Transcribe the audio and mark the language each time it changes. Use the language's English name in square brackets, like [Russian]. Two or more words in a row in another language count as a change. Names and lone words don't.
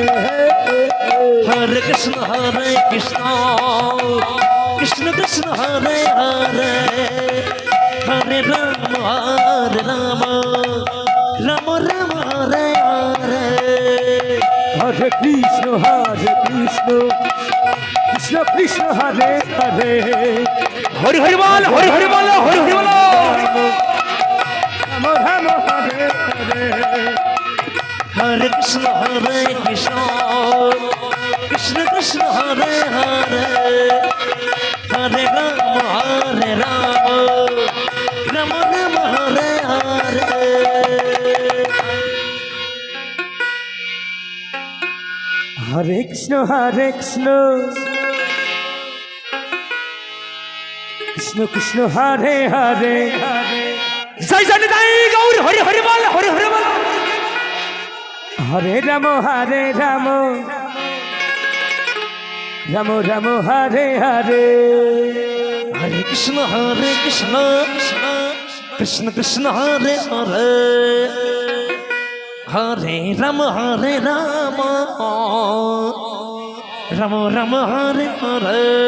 [Sanskrit] হরে কৃষ্ণ কৃষ্ণ কৃষ্ণ হরে হরে হরে রাম রাম রাম হরে হরে হরে কৃষ্ণ কৃষ্ণ কৃষ্ণ কৃষ্ণ হরে হরে [Bangla] হরি হরি বল হরি হরি বল হরি হরি বল [Sanskrit] রাম রাম হরে হরে हरे कृष्ण, हरे कृष्ण, कृष्ण कृष्ण, हरे हरे, हरे राम, हरे राम, राम राम, हरे हरे. হরে কৃষ্ণ কৃষ্ণ কৃষ্ণ হরে হরে [Bangla] জয় জয় নিতাই গৌর হরি হরি বল হরি হরি বল [Sanskrit] হরে রাম রাম রাম হরে হরে हरे कृष्ण, हरे कृष्ण, कृष्ण कृष्ण, हरे हरे, हरे राम, हरे राम, राम राम, हरे हरे.